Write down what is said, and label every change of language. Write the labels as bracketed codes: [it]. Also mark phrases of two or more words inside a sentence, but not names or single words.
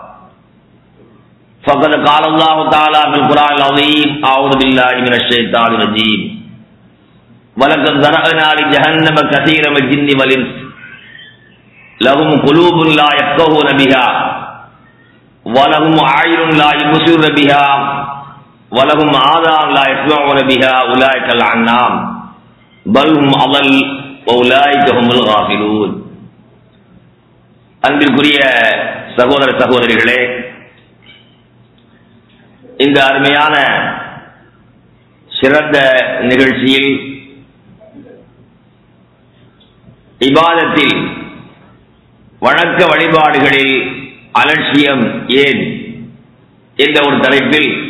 [ar] فقد قال الله تعالى في القرآن العظيم اعوذ بالله من الشيطان الرجيم ولقد ذرأنا لجهنم كثيرا من الجن والانس لهم قلوب لا يفقهون بها ولهم اعين لا يبصرون بها ولهم آذان لا يسمعون بها اولئك الأنعام بل هم أضل وأولئك هم الغافلون. [ta] அன்பிற்குரிய சகோதர சகோதரிகளே, இந்த அருமையான சிறந்த நிகழ்ச்சியில் இபாதத்தில் வணக்க வழிபாடுகளில் அலட்சியம் ஏன் என்ற ஒரு தலைப்பில்